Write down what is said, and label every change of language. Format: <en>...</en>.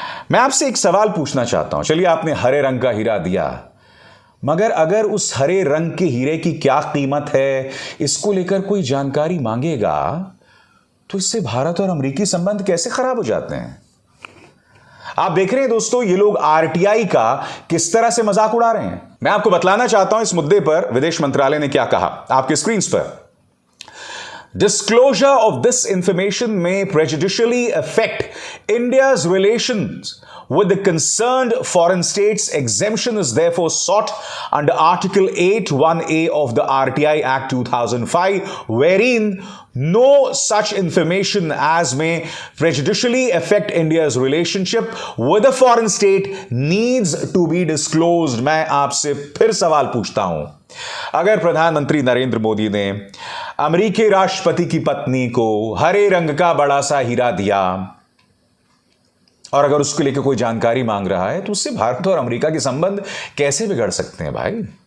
<hi>मैं आपसे एक सवाल पूछना चाहता हूं। चलिए, आपने हरे रंग का हीरा दिया, मगर अगर उस हरे रंग के हीरे की क्या कीमत है, इसको लेकर कोई जानकारी मांगेगा तो इससे भारत और अमेरिकी संबंध कैसे खराब हो जाते हैं। आप देख रहे हैं दोस्तों, ये लोग आरटीआई का किस तरह से मजाक उड़ा रहे हैं। मैं आपको बतलाना चाहता हूं इस मुद्दे पर विदेश मंत्रालय ने क्या कहा, आपके स्क्रीन पर।</hi> <en>Disclosure of this information may prejudicially affect India's relations with the concerned foreign states. Exemption is therefore sought under Article 8(1)(a) of the RTI Act 2005, wherein no such information as may prejudicially affect India's relationship with a foreign state needs to be disclosed.</en> <hi>मैं आपसे फिर सवाल पूछता हूं, अगर प्रधानमंत्री नरेंद्र मोदी ने अमेरिकी राष्ट्रपति की पत्नी को हरे रंग का बड़ा सा हीरा दिया और अगर उसको लेकर कोई जानकारी मांग रहा है तो उससे भारत और अमेरिका के संबंध कैसे बिगड़ सकते हैं भाई?</hi>